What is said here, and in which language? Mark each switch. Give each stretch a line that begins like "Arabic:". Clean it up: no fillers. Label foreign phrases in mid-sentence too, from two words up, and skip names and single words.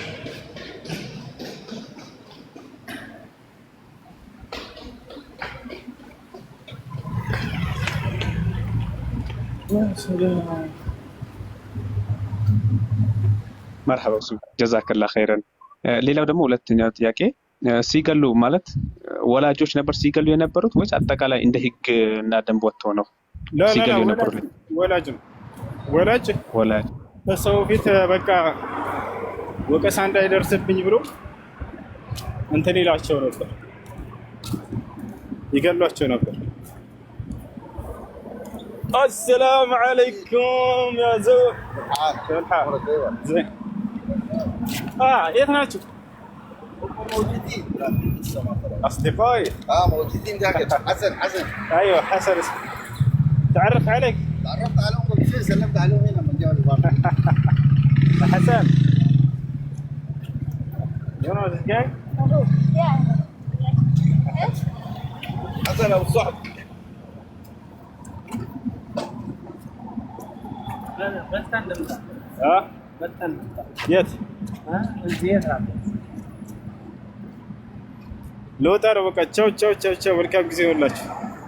Amharic: መርሐባ እሱ
Arabic: جزاك الله خيرا።
Amharic: ሌላው ደግሞ ሁለተኛው ጥያቄ ሲገሉ ማለት ወላጆች ነበር ሲገሉ የነበሩት ወይስ አጠቃላይ እንደ ህግ እና ደንብ ወጥተው ነው ሲገሉ የነበሩት? ወላጅ ነው። ወላጅ በሰው ፊት በቃ ወቀሳ እንዳይደርስብኝ ብሎ እንትን ይላቸው ነበር፣ ይገሏቸው ነበር።
Arabic: السلام عليكم يا زوج. زين. ايه ناتشو؟ موجودين اصدقائي. موجودين داخل. حسن. ايوه حسن. تعرف عليك؟ تعرفت عليهم قبل شوي، سلمت عليهم هنا من جوا الباب. حسن.
English: You know this guy? Yeah.
Arabic: حسن ابو صعب.
Amharic: የት ልወጣ ነው። በቃ ቻው። መልካም ጊዜ ይሁንላችሁ።